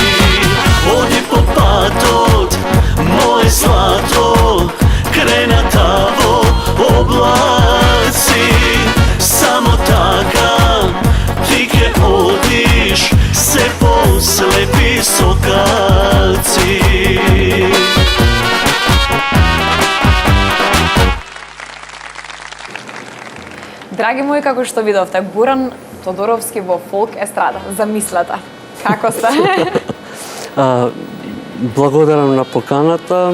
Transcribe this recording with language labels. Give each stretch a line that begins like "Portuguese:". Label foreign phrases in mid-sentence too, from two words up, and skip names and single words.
Macedonian: Оди по патот, мое злато, крена таво облаци. Само така ти ќе одиш, се послепи сокаци. Драги мои, како што видовте, Горан Тодоровски во фолк естрада. Замислете. Како сте? Благодарам на поканата.